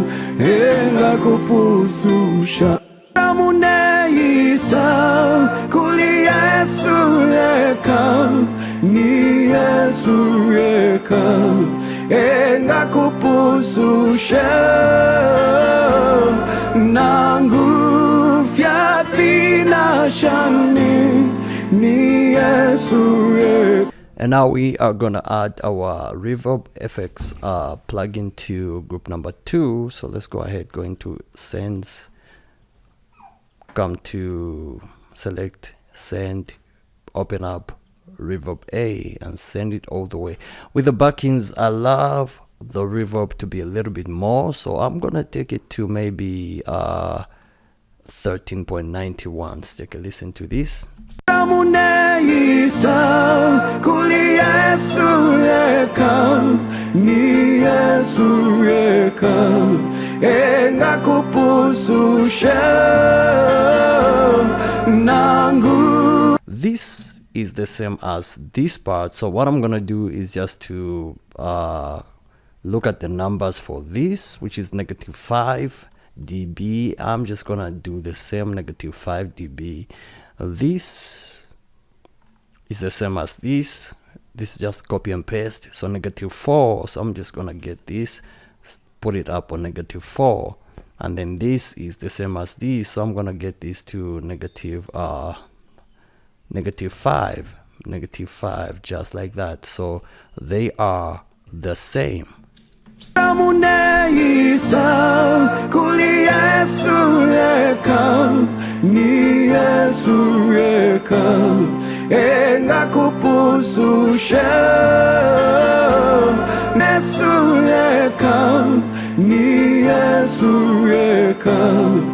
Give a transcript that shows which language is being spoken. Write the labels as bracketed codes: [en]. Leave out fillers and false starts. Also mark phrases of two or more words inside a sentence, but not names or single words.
[bem] engakupususha Ramuneisa kuli Yesu yeka ni Yesu yeka engakupususha nangu fyafina shani ni Yesu yeka. [en] And now we are gonna add our reverb effects plugin to group number 2. So let's go ahead, go into sends, come to select send, open up reverb A and send it all the way. With the backings, I love the reverb to be a little bit more, so I'm gonna take it to maybe 13.91. Let's take a listen to this. [bem] Ramuneisa kuli Yesu yeka ni Yesu yeka engakupususha nangu. [en] This is the same as this part, so what I'm gonna do is just to look at the numbers for this, which is -5 dB. I'm just gonna do the same -5 dB. This is the same as this. This is just copy and paste, so -4. So I'm just gonna get this, put it up on -4, and then this is the same as this, so I'm gonna get this to -5, just like that. So they are the same. [bem] Ramuneisa kuli Yesu yeka ni Yesu yeka engakupususha Yesu yeka ni Yesu yeka